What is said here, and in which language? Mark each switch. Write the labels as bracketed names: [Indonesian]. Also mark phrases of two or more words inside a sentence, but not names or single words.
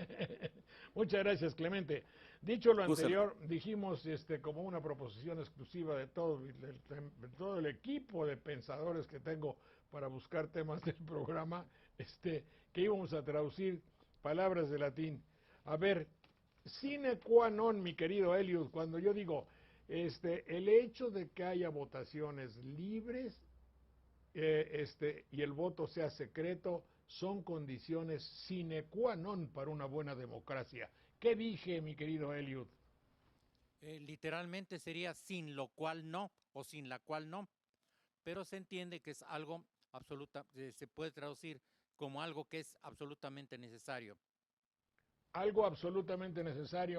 [Spanish] Muchas gracias, Clemente. Dicho lo Gústalo. anterior, dijimos como una proposición exclusiva de todo el equipo de pensadores que tengo para buscar temas del programa, que íbamos a traducir palabras de latín. A ver, [Latin] sine qua non, [Spanish] mi querido Eliud, cuando yo digo el hecho de que haya votaciones libres y el voto sea secreto son condiciones [Latin] sine qua non [Spanish] para una buena democracia. ¿Qué dije, mi querido Eliud? Literalmente sería sin lo cual no, o sin la cual no, pero se entiende que es algo absoluta, se puede traducir como algo que es absolutamente necesario. Algo absolutamente necesario.